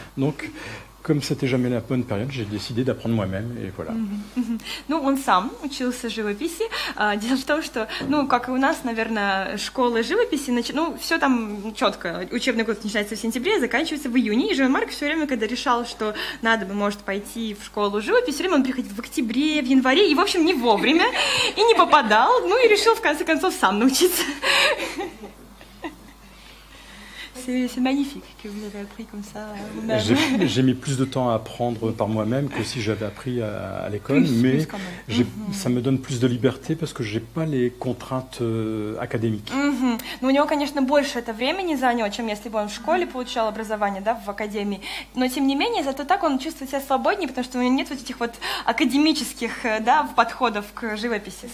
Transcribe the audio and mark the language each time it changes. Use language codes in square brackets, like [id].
[fr] Donc, comme c'était jamais la bonne période, j'ai décidé d'apprendre moi-même, et voilà. [ru] Ну, он сам учился живописи. Дело в том, что, ну, как и у нас, наверное, школа живописи, ну, все там четко. Учебный год начинается в сентябре, заканчивается в июне. И Жан-Марк все время, когда решал, что надо бы, может, пойти в школу живописи, все время он приходил в октябре, в январе, и, в общем, не вовремя, и не попадал. Ну, и решил, в конце концов, сам научиться. [fr] C'est magnifique que vous avez appris comme ça vous-même. J'ai mis plus de temps à apprendre par moi-même que si j'avais appris à l'école, mais quand même. ça me donne plus de liberté parce que j'ai pas les contraintes académiques. [ru] Ну, у него, конечно, больше это времени заняло, чем если бы он в школе получал образование, да, в академии. Но, тем не менее, зато так он чувствует себя свободнее, потому что у него нет вот этих вот академических, да, подходов к живописи.